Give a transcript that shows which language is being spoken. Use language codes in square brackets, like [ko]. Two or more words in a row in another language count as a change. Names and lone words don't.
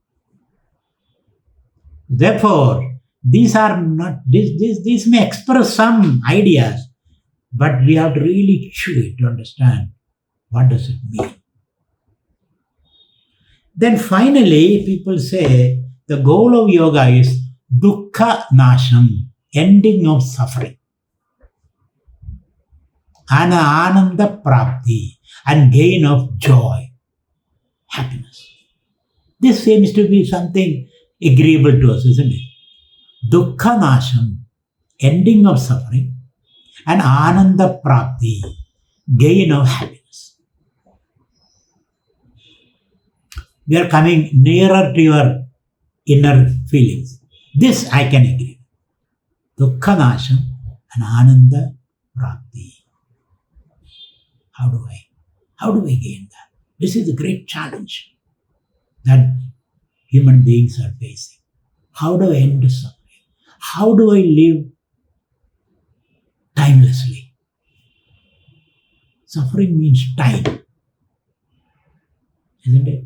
[en] Therefore, these are not, these may express some ideas, but we have to really chew it to understand what does it mean. Then finally, people say the goal of yoga is [sa] dukkha nasham, [en] ending of suffering, [sa] ananda prapti, [en] and gain of joy, happiness. This seems to be something agreeable to us, isn't it? [sa] Dukkha nasham, [en] ending of suffering, and [sa] ananda prapti, [en] gain of happiness. We are coming nearer to your inner feelings. This I can agree. [sa] Dukkha nasham and ananda prapti. [en] How do I gain that? This is a great challenge that human beings are facing. How do I end suffering? How do I live timelessly? Suffering means time, isn't it?